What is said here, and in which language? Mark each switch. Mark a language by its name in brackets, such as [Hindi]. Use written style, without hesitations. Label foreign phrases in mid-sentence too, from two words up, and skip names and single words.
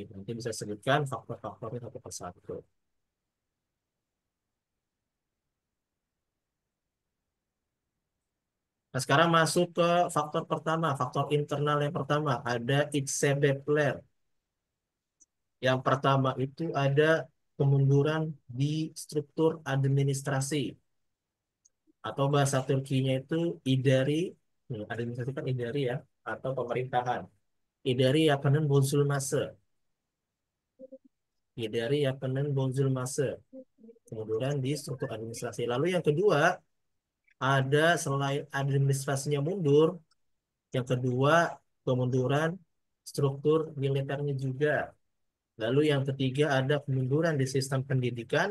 [Indonesian] Nanti bisa sebutkan faktor-faktornya satu persatu. Nah, sekarang masuk ke faktor pertama, faktor internal yang pertama. Ada [Turkish] its sebepler. [Indonesian] Yang pertama itu ada kemunduran di struktur administrasi, atau bahasa Turkinya itu idari, administrasi kan idari, ya, atau pemerintahan. [Turkish] Idari yapının bozulması, idari yapının bozulması, [Indonesian] kemunduran di struktur administrasi. Lalu yang kedua ada selain administrasinya mundur, yang kedua kemunduran struktur militernya juga. Lalu yang ketiga ada kemunduran di sistem pendidikan.